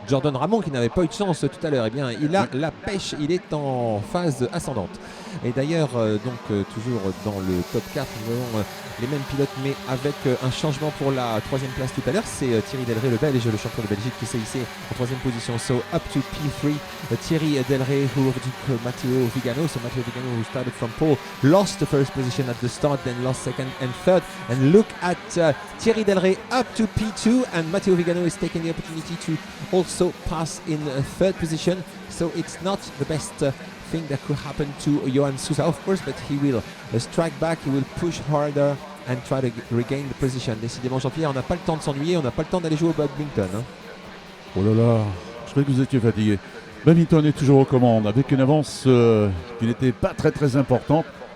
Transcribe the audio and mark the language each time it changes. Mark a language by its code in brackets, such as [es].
[fr] Jordan Ramon, qui n'avait pas eu de chance tout à l'heure, eh bien, il a la pêche, il est en phase ascendante. Et d'ailleurs, toujours dans le top 4, nous avons les mêmes pilotes, mais avec un changement pour la 3e place tout à l'heure. C'est Thierry Delray, le Belge, le champion de Belgique, qui s'est hissé en 3e position. [en] So up to P3, Thierry Delray, who overtook Matteo Vigano. So Matteo Vigano, who started from pole, lost the first position at the start, then lost second and third. And look at Thierry Delray up to P2, and Matteo Vigano is taking the opportunity to also pass in 3rd position. So it's not the best thing that could happen to Johan Souza, of course, but he will strike back, he will push harder and try to regain the position. [fr] Décidément, Jean-Pierre, on n'a pas le temps de s'ennuyer, on n'a pas le temps d'aller jouer au badminton. Hein. Oh là là, je croyais que vous étiez fatigué. Babington est toujours aux commandes avec une avance qui n'était pas très importante.